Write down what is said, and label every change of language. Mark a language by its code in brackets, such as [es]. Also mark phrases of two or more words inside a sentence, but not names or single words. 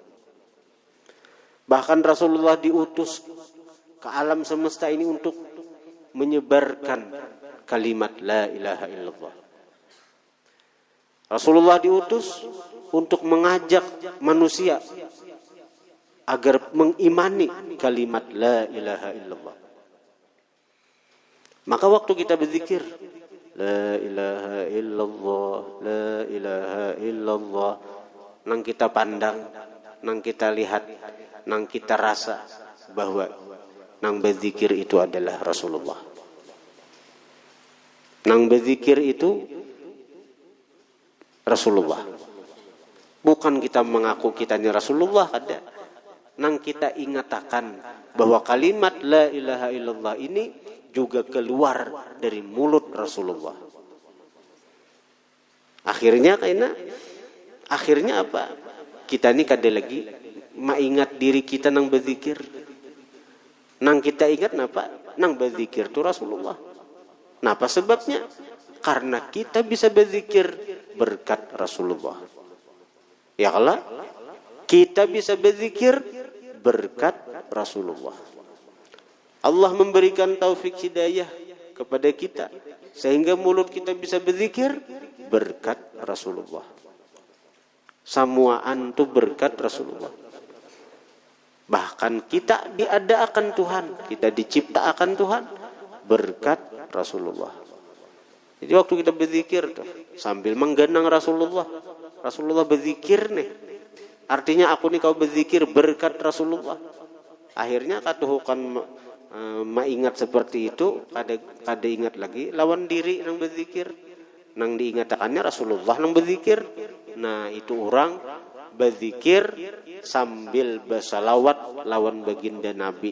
[id] Bahkan Rasulullah diutus ke alam semesta ini untuk menyebarkan kalimat [ar] لا إله إلا الله. [id] Rasulullah diutus untuk mengajak manusia agar mengimani kalimat [ar] لا إله إلا الله. [id] Maka waktu kita berzikir [ar] لا إله إلا الله, لا إله إلا الله, [bjn] nang kita pandang, nang kita lihat, nang kita rasa bahwa nang berzikir itu adalah Rasulullah. Nang berzikir itu Rasulullah. Bukan kita mengaku kitanya Rasulullah, ada. Nang kita ingatakan bahwa kalimat [ar] لا إله إلا الله [bjn] ini juga keluar dari mulut Rasulullah. [id] Akhirnya apa? [bjn] Kita ini kada lagi maingat diri kita nang berzikir. Nang kita ingat napa? Nang berzikir itu Rasulullah. Napa sebabnya? [id] Karena kita bisa berzikir berkat Rasulullah. Ya Allah, kita bisa berzikir berkat Rasulullah. Allah memberikan taufik hidayah kepada kita sehingga mulut kita bisa berzikir berkat Rasulullah. [bjn] Samuaan itu berkat Rasulullah. [id] Bahkan kita diadakan Tuhan, kita diciptakan Tuhan berkat Rasulullah. [bjn] Jadi waktu kita berzikir tuh sambil menggenang Rasulullah berzikir nih. Artinya aku nih kau berzikir berkat Rasulullah. Akhirnya katuhukan maingat seperti itu, kada ingat lagi lawan diri nang berzikir. Nang diingatakannya Rasulullah nang berzikir. Nah, itu orang berzikir sambil bersalawat lawan baginda Nabi.